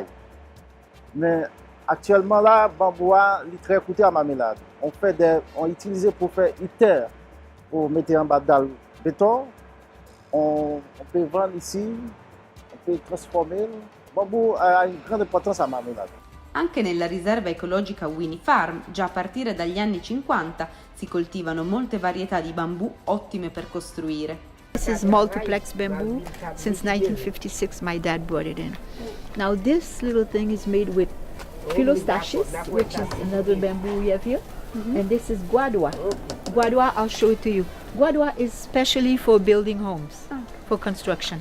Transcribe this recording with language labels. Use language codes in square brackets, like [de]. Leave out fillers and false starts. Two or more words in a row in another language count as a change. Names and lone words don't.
[fr] Mais actuellement, là, le bambou est très coûteux à Marmelade. On utilise pour faire une terre, pour mettre en bas dans le béton. On peut vendre ici, on peut transformer. Le bambou a une grande importance à Marmelade. [it] Anche nella riserva ecologica Winnie Farm, già a partire dagli anni 50, si coltivano molte varietà di bambù ottime per costruire. [en] This is multiplex bamboo. Since 1956, my dad brought it in. Now this little thing is made with Philostachys, which is another bamboo we have here. And this is Guadua. Guadua, I'll show it to you. Guadua is specially for building homes, for construction.